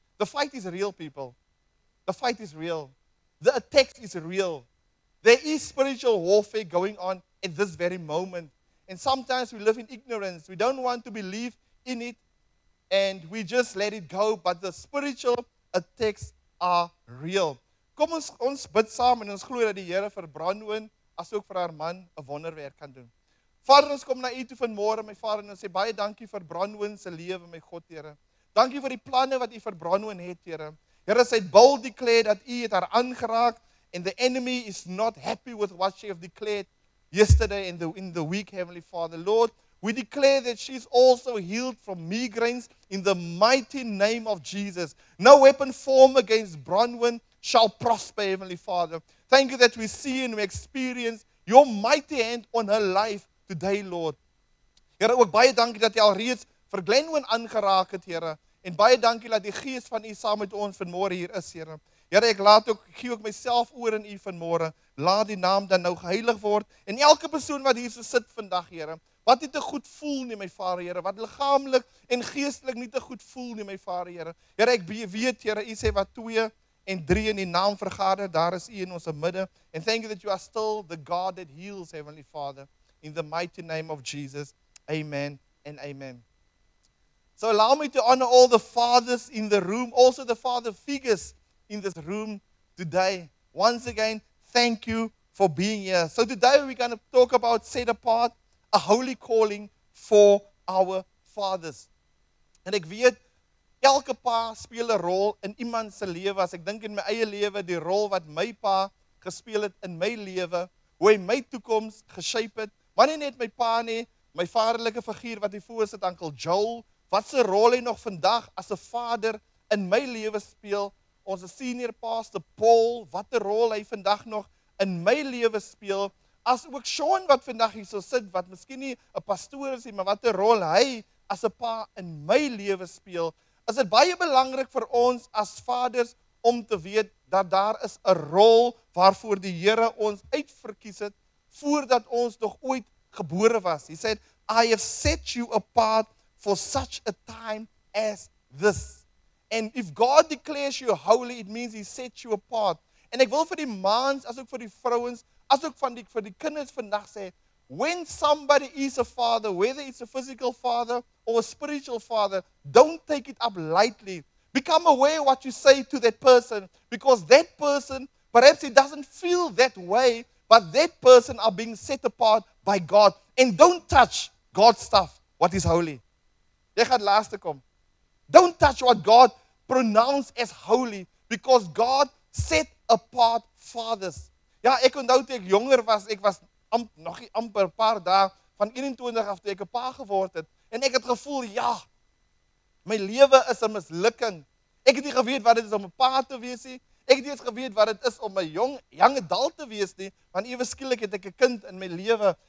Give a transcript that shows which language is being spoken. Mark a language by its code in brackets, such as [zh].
[en] The fight is real, people. The fight is real. The attack is real. There is spiritual warfare going on at this very moment. And sometimes we live in ignorance. We don't want to believe in it, and we just let it go. But the spiritual attacks are real. [af] Kom ons bid saam en ons glo dat die Here vir Bronwyn, asook vir haar man, 'n wonderwerk kan doen. Vader, ons kom na U toe vanmôre, my Vader, en ons sê baie dankie vir Bronwyn se lewe, my God, Here. Dankie vir die planne wat U vir Bronwyn het, Here. Here, sy het bold declare dat U het haar aangeraak, [en] and the enemy is not happy with what she have declared yesterday in the week, Heavenly Father. Lord, we declare that she's also healed from migraines in the mighty name of Jesus. No weapon formed against Bronwyn shall prosper, Heavenly Father. Thank you that we see and we experience your mighty hand on her life today, Lord. [af] Here, ook baie dankie dat jy al reeds vir Glenwyn aangeraak het, Here. En baie dankie dat die gees van U saam met ons vanmôre hier is, Here. Here, ek gee ook myself oor in U vanmôre. Laat die naam dan nou geheilig word. En elke persoon wat hier so sit vandag, Here, wat nie te goed voel nie, my Vader, Here, wat liggaamlik en geestelik nie te goed voel nie, my Vader, Here. Here, ek weet, Here, U sê wat 2 en 3 in die naam vergader, daar is U in ons midde. [en] And thank you that you are still the God that heals, Heavenly Father. In the mighty name of Jesus, amen and amen. So allow me to honor all the fathers in the room, also the father figures in this room today. Once again, thank you for being here. So today we're going to talk about set apart, a holy calling for our fathers. [af] En ek weet, elke pa speel 'n rol in iemand se lewe. As ek dink in my eie lewe, die rol wat my pa gespeel het in my lewe, hoe hy my toekoms geshape het, maar nie net my pa nie, my vaderlike figuur wat hier voor sit, Uncle Joel, wat se rol hy nog vandag as 'n vader in my lewe speel, ons senior pastor Paul, wat 'n rol hy vandag nog in my lewe speel, as ook Sean wat vandag hier so sit, wat miskien nie 'n pastoor is nie, maar wat 'n rol hy as 'n pa in my lewe speel, is dit baie belangrik vir ons as vaders om te weet dat daar is 'n rol waarvoor die Here ons uitverkies het, voordat ons nog ooit gebore was. [en] He said, I have set you apart for such a time as this. And if God declares you holy, it means He set you apart. [af] En ek wil vir die mans, as ook vir die vrouens, as ook vir die kinders vandag sê, [en] when somebody is a father, whether it's a physical father or a spiritual father, don't take it up lightly. Become aware what you say to that person, because that person, perhaps he doesn't feel that way, but that person are being set apart by God. And don't touch God's stuff, what is holy. [af] Jy gaan laaste kom. [en] Don't touch what God pronounced as holy, because God set apart fathers. [af] Ja, ek onthou toe ek jonger was, ek was nog nie amper 'n paar dae van 21 af toe ek 'n pa geword het, en ek het gevoel, ja, my lewe is 'n mislukking. Ek het nie geweet wat dit is om 'n pa te wees nie. Ek het nie eens geweet wat dit is om 'n jong adult te wees nie, want ewe skielik het ek 'n kind in my lewe.